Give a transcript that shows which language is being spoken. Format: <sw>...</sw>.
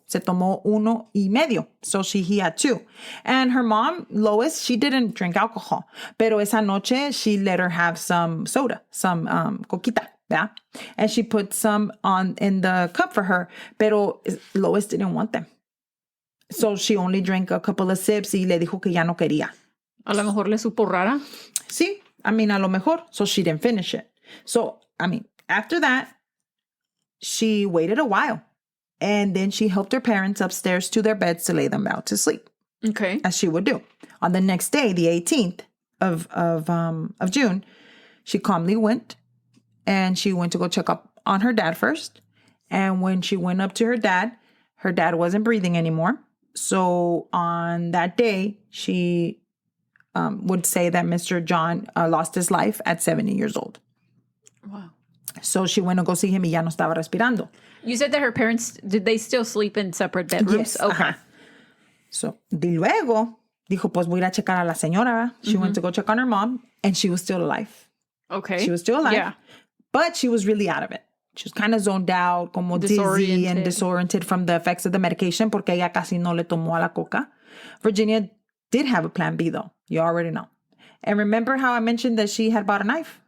<es>Se tomó 1.5.</es> <en>So he had 2. And her mom, Lois, she didn't drink alcohol.</en> <es>Pero esa noche,</es> <en>she let her have some soda, some coquita. Yeah? And she put some in the cup for her.</en> <es>Pero</es> <en>Lois didn't want them. So she only drank a couple of sips</en> <es>y le dijo que ya no quería. A lo mejor le supo rara. Sí,</es> <en>I mean,</en> <es>a lo mejor.</es> <en>So she didn't finish it. So, I mean, after that, she waited a while, and then she helped her parents upstairs to their beds to lay them out to sleep. Okay. As she would do. On the next day, the 18th of June, she calmly went, and she went to go check up on her dad first. And when she went up to her dad wasn't breathing anymore. So on that day, she would say that Mr. John lost his life at 70 years old. Wow. So she went to go see him</en> <es>y ya no estaba respirando.</es> <en>You said that her parents, did they still sleep in separate bedrooms? Yes. Okay. Ajá.</en> <es>So, de luego, dijo, pues voy a ir a checar a la señora.</es> <en>She went to go check on her mom, and she was still alive. Okay. She was still alive. Yeah. But she was really out of it. She was kind of zoned out, como dizzy and disoriented from the effects of the medication,</en> <es>porque ella casi no le tomó a la coca.</es> <en>Virginia did have a plan B, though. You already know. And remember how I mentioned that she had bought a knife?</en>